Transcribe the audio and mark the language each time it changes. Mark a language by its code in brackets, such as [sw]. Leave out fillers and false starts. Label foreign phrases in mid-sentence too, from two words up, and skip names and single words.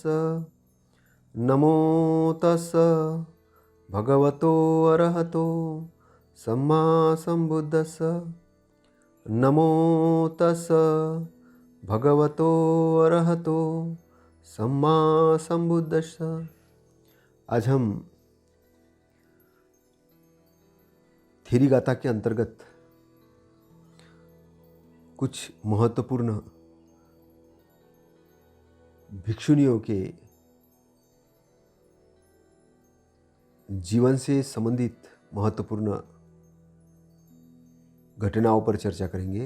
[pi] नमो तस्स भगवतो अरहतो सम्मा संबुद्धस्स। नमो तस्स भगवतो अरहतो सम्मा संबुद्धस्स। [hi] आज हम थेरी गाथा के अंतर्गत कुछ महत्वपूर्ण भिक्षुनियों के जीवन से संबंधित महत्वपूर्ण घटनाओं पर चर्चा करेंगे।